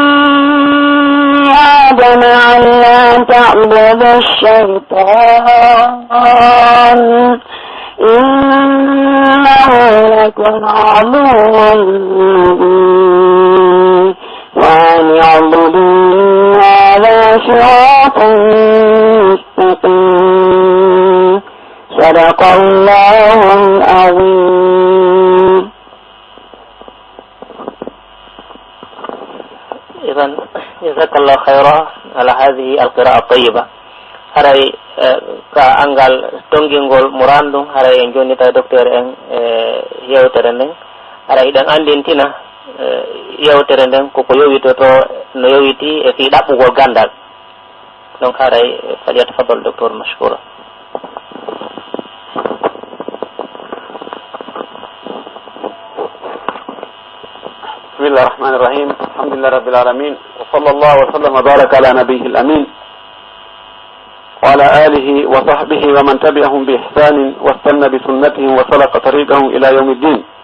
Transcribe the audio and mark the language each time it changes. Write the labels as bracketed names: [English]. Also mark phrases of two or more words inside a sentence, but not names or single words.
[Arabic] آدم ألا تعبدوا الشيطان إنه لكم عدو مبين وأن اعبدوني هذا صراط مستقيم صدق الله العظيم. إذن جزاك الله خيرا على هذه القراءة الطيبة. [Fula] haray ka angal tongingol murandum haray en jonita docteur en yewtere nden haray ɗen andintina yewtere nden koko yowitoto no yowiti e fi ɗaɓɓugol gandal. donc haray falyatafaddal docteur mashkoura. [Arabic] بسم الله الرحمن الرحيم الحمد لله رب العالمين وصلى الله وسلم وبارك على نبيه الأمين وعلى آله وصحبه ومن تبعهم بإحسان واستنى بسنتهم وسلك طريقهم إلى يوم الدين.